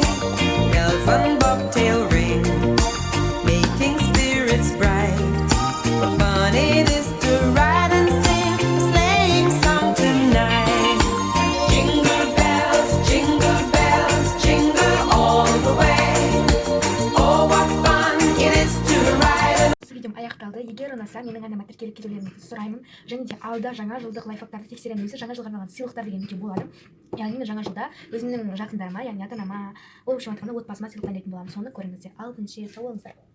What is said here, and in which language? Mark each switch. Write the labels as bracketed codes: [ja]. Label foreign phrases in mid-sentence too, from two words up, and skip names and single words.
[en] Bells and bobtail ring, making spirits bright. What fun it is to ride and sing a sleighing song tonight. Jingle bells, jingle all the way. Oh, what fun it is to ride. [kk] Видеом аяқталды. Егер ұнаса, менің арнама тіркеліп кетулеріңізді сұраймын. Және де алда жаңа жылдық лайфхактарды тексеремін. Өзі жаңа жылға арналған сыйлықтар деген видео болады. Яғни мен жаңа жылда өзімнің жақындарыма, яғни ата-анама, ол үшін айтқанда отбасыма сыйлық дайындайтын боламын. Соны көріңіздер. Ал ендеше сау болыңыздар.